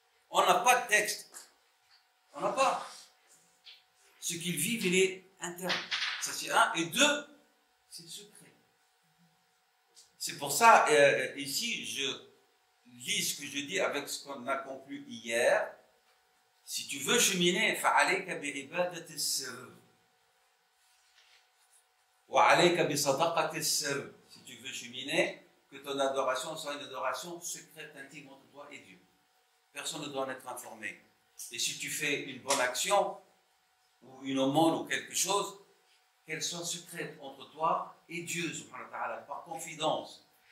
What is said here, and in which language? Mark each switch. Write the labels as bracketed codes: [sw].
[fr] On n'a pas de texte. On n'a pas. Ce qu'ils vivent, il est interne. Ça, c'est un. Et deux, c'est secret. C'est pour ça, ici, je lis ce que je dis avec ce qu'on a conclu hier. Si tu veux cheminer, [ar] فَعَلَيْكَ بِعِبَادَةِ السِّرِّ وَعَلَيْكَ بِصَدَقَةِ السِّرِّ. [fr] Si tu veux cheminer, que ton adoration soit une adoration secrète, intime entre toi et Dieu. Personne ne doit en être informé. Et si tu fais une bonne action, ou une aumône ou quelque chose, qu'elle soit secrète entre toi et Dieu, subhanahu wa ta'ala, par confidence.